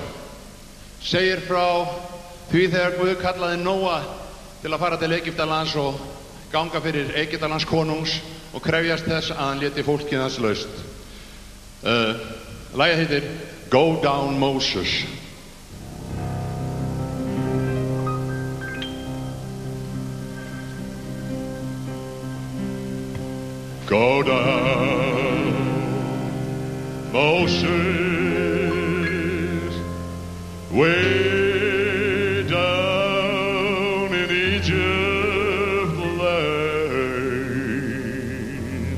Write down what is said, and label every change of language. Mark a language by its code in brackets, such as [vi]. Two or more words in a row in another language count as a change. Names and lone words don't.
[is] Segir frá því þegar Guð kallaði Nóa til að fara til Egyptalands og ganga fyrir Egyptalands konungs og krefjast þess að hann léti fólkið hans laust. Lagið heitir Go Down Moses. [en] Go down, Moses, way down in Egypt land.